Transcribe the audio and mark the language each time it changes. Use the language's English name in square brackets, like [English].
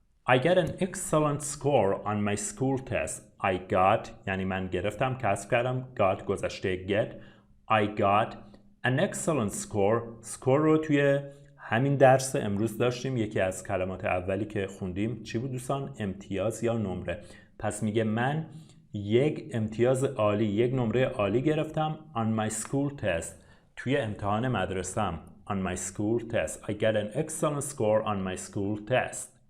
[English] I got an excellent score on my school test. I got [Persian] یعنی من گرفتم، کسب کردم. got گذشته get. [English] I got an excellent score [Persian] رو توی همین درس امروز داشتیم. یکی از کلمات اولی که خوندیم چی بود دوستان؟ امتیاز یا نمره. پس میگه من یک امتیاز عالی، یک نمره عالی گرفتم [English] on my school test [Persian] توی امتحان مدرسه‌ام. [English] on my school test. I got an excellent score on my school test.